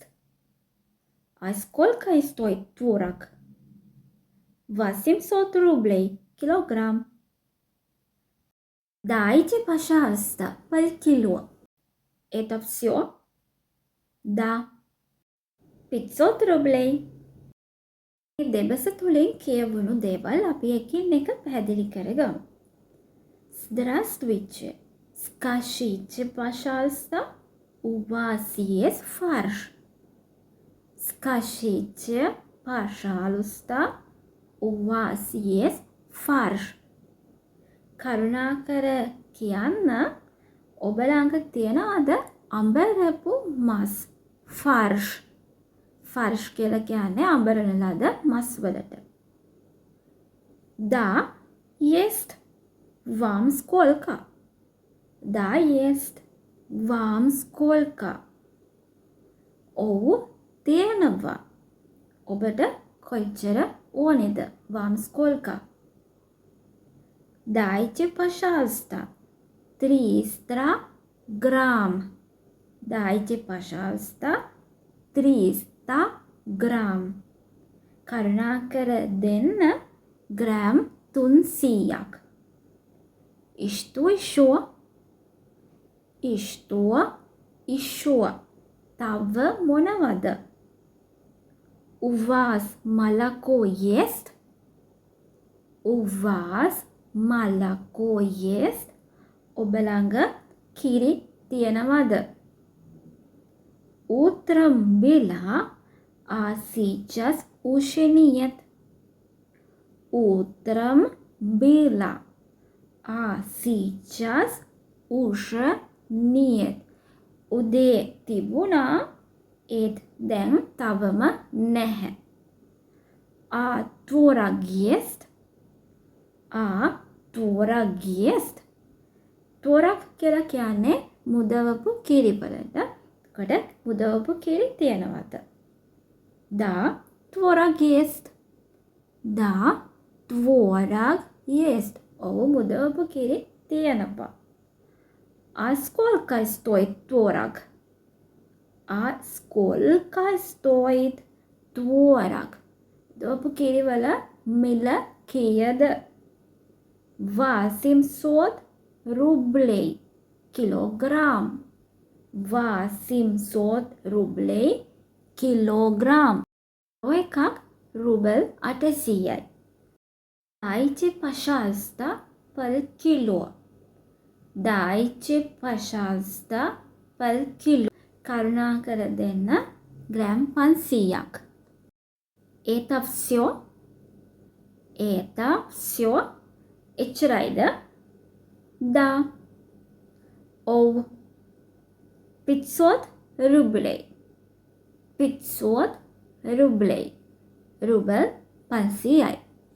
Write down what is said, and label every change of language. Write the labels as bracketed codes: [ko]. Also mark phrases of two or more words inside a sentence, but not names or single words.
[ru] А сколько стоит творог? 800 рублей килограмм. Дайте, пожалуйста, полкило. Это все? Да. 500 рублей. [si] දෙබස තුළින් කියවුණු දේවල් අපි එකින් එක පැහැදිලි කරගමු. [ru] Здравствуйте. Скажите, пожалуйста, у вас есть фарш? Скажите, пожалуйста, у вас есть фарш? [si] කරුණාකර කියන්න ඔබ ළඟ තියෙනවද අඹරපු මස්? ෆර්ෂ්. ෆර්ෂ් කියලා කියන්නේ අඹරන ලද මස් වලට. [ru] Да, есть. Вам сколько? Да, есть. Вам сколько? [si] ඔව් තියෙනවා. ඔබට කොච්චර ඕනේද? [ru] Вам сколько? Дайте, пожалуйста, 300 грамм. Дайте, пожалуйста, 300 грамм. [si] කරුණාකර දෙන්න ග්‍රෑම් 300ක්. [ru] И что еще? И что еще? [si] තව මොනවද? [ru] У вас молоко есть? У вас молоко есть? [si] ඔබ ළඟ කිරි තියෙනවද? [ru] Утром было, а сейчас уже нет. Утром было, а сейчас уже нет. [si] උදේ තිබුණා ඒත් දැන් තවම නැහැ. [ru] А творог есть? А творог есть? [si] තොරක් කියලා කියන්නේ මුදවපු කිරි වලට. එතකොට මුදවපු කිරි තියෙනවද? [ru] Да, творог есть. Да, творог есть. [si] ඔව් මුදවපු කිරි තියෙනවා. [ru] А сколько стоит творог? А сколько стоит творог? [si] මුදවපු කිරි වල මිල කීයද? [ru] 800 рублей килограмм. 800 рублей килограмм. Ой, как? Рубль 800. Дайте, пожалуйста, полкило. Дайте, пожалуйста, полкило. [si] කරුණාකර දෙන්න ග්‍රෑම් 500ක්. [ru] Это все? Это все? [si] එච්චරයිද? Да. [ru] Оу. 500 рублей. 500 рублей. Рубль 500යි.